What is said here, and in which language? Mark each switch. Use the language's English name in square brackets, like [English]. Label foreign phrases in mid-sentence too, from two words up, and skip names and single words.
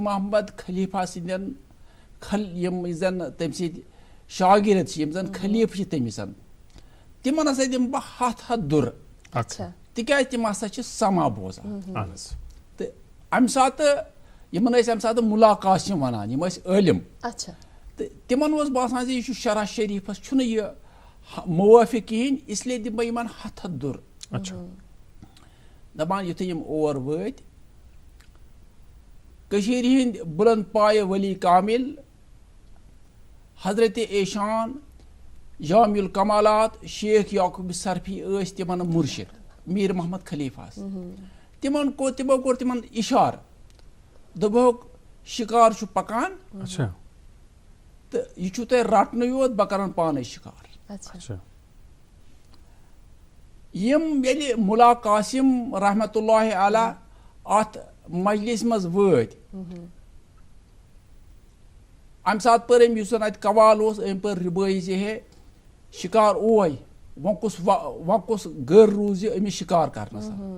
[Kashmiri] محمد خلیفہ سٕنٛدٮ۪ن یِم زن تٔمۍ سٕنٛدۍ شاگرد چھِ یِم زن خلیفہٕ چھِ تٔمِس تِمن ہسا دِمہٕ بہٕ 100 دُر تِکیازِ تِم ہسا چھِ سما بوزان تہٕ امہِ ساتہٕ یِمن ٲسۍ امہِ ساتہٕ مُلا قاسم ونان یِم ٲسۍ عٲلِم تہٕ تِمن اوس باسان زِ یہِ چھُ شرح شریٖفس چھُنہٕ یہِ موٲفِق کِہیٖنۍ [Urdu] اس لیے [Kashmiri] دِمہٕ بہٕ یِمن 100 دُر دپان یُتھُے یِم اور وٲتۍ کٔشیٖرِ ہٕنٛدۍ بُلند پایہِ ولی کامل حضرت ایشان جامع الکمالات شیخ یعقوب سرفی ٲسۍ تِمن مُرشد میٖر محمد خلیفہس تِمو کوٚر تِمن اِشارٕ دوٚپُکھ شِکار چھُ پکان تہٕ یہِ چھُو تۄہہِ رٹنٕے یوت بہٕ کرن پانے شِکار یِم ییٚلہِ مُلا قاسم [Arabic] رحمت اللہ علیہ [Kashmiri] اتھ مجلس منٛز وٲتۍ امہِ ساتہٕ پٔر أمۍ یُس زن اتہِ قوال اوس أمۍ پٔر رِبٲیی زِ ہے شِکار اوے وۄنۍ کُس گر روٗز یہِ أمِس شِکار کرنس